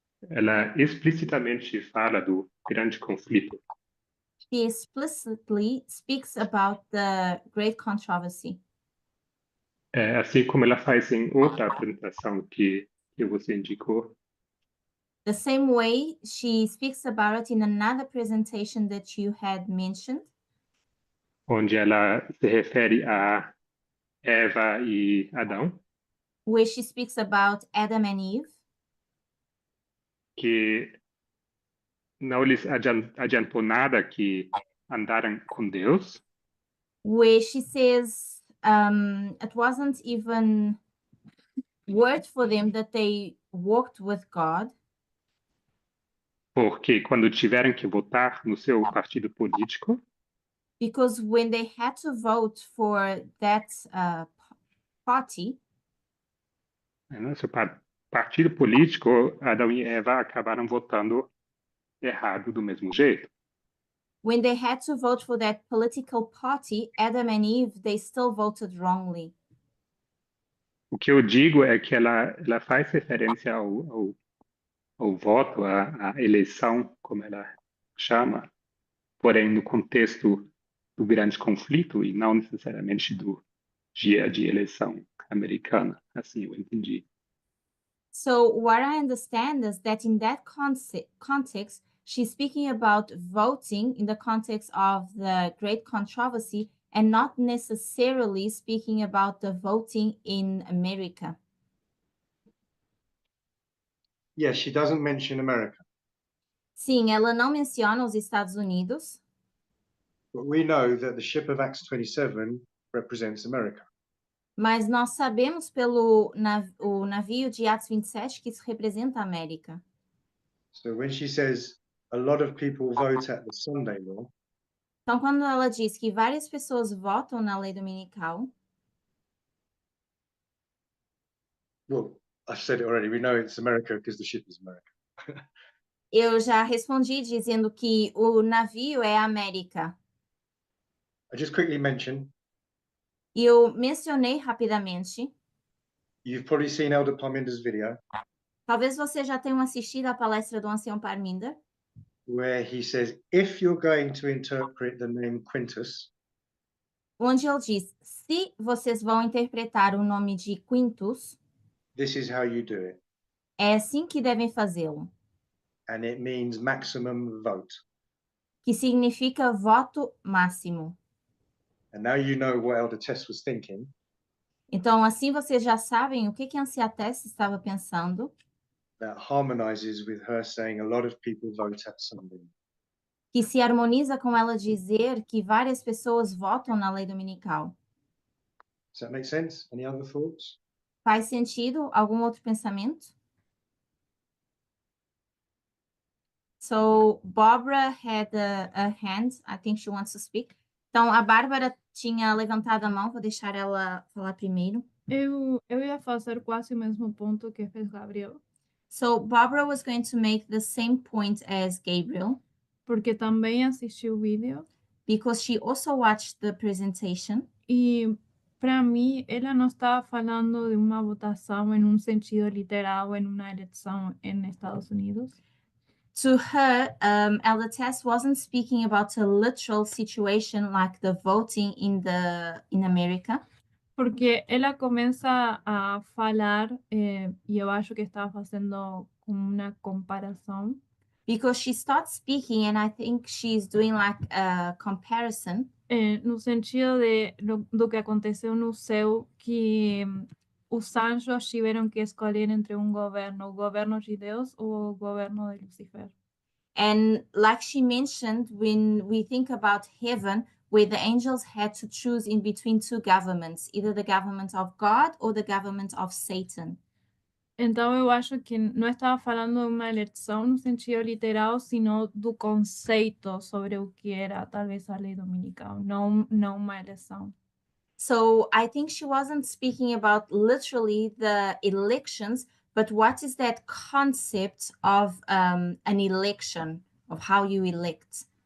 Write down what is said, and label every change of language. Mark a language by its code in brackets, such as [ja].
[pt] Ela explicitamente fala do grande conflito. [en] She explicitly speaks about the great controversy. [pt] Assim como ela faz em outra apresentação que você indicou, [en] The same way she speaks about it in another presentation that you had mentioned, [pt] onde ela se refere a Eva e Adão, [en] where she speaks about Adam and Eve, [pt] que não lhes adiantou nada que andaram com Deus, [en] where she says it wasn't even word for them that they walked with God, [pt] porque quando tiveram que votar no seu partido político, [en] because when they had to vote for that party, [pt] no seu partido político, Adão e Eva acabaram votando errado do mesmo jeito. [en] when they had to vote for that political party, Adam and Eve, they still voted wrongly. [pt] O que eu digo é que ela faz referência ao voto, à eleição, como ela chama, porém no contexto do grande conflito e não necessariamente do dia de eleição americana, assim eu entendi. [en] So what I understand is that in that context, she's speaking about voting in the context of the great controversy and not necessarily speaking about the voting in America. Yes, she doesn't mention America, [pt] Sim, ela não menciona os Estados Unidos, [en] but we know that the ship of Acts 27 represents America. [pt] mas nós sabemos pelo o navio de Atos 27 que isso representa a América. [en] So when she says a lot of people vote at the Sunday law, [pt] Então, quando ela diz que várias pessoas votam na lei dominical, [en] well, I've said it already. We know it's America because the ship is America. [pt] eu já respondi dizendo que o navio é a América. [en] I just quickly mentioned, [pt] E eu mencionei rapidamente, [en] you've probably seen Elder Parminder's video [pt] talvez você já tenha assistido a palestra do Ancião Parminder, [en] where he says, if you're going to interpret the name Quintus, [pt] onde ele diz, se vocês vão interpretar o nome de Quintus, [en] this is how you do it. [pt] É assim que devem fazê-lo, [en] and it means maximum vote. [pt] que significa voto máximo. [en] And now you know what Elder Tess was thinking. [pt] Então, assim vocês já sabem o que a Anciã Tess estava pensando, [en] That harmonizes with her saying a lot of people vote at Sunday. [pt] que se harmoniza com ela dizer que várias pessoas votam na lei dominical. [en] Does that make sense? Any other thoughts? [pt] Faz sentido? Algum outro pensamento? [en] So, Barbara had a hand. I think she wants to speak. [pt] Então, a Bárbara tinha levantado a mão, vou deixar ela falar primeiro. Eu ia fazer quase o mesmo ponto que fez Gabriel, [en] So, Barbara was going to make the same point as Gabriel, [pt] porque também assisti o vídeo [en] because she also watched the presentation. [pt] e, para mim, ela não estava falando de uma votação em sentido literal em uma eleição em Estados Unidos, [en] To her, Elder Tess wasn't speaking about a literal situation like the voting in America, [pt] porque ela começa a falar, e eu acho que estava fazendo uma comparação, [en] because she starts speaking, and I think she's doing like a comparison [pt] no sentido do que aconteceu no céu, que os anjos tiveram que escolher entre o governo de Deus ou o governo de Lucifer. [en] And like she mentioned, when we think about heaven, where the angels had to choose in between two governments, either the government of God or the government of Satan. [pt] Então eu acho que não estava falando de uma eleição no sentido literal, sino do conceito sobre o que era talvez a lei dominical, não uma eleição. [en] So I think she wasn't speaking about literally the elections, but what is that concept of an election, of how you elect?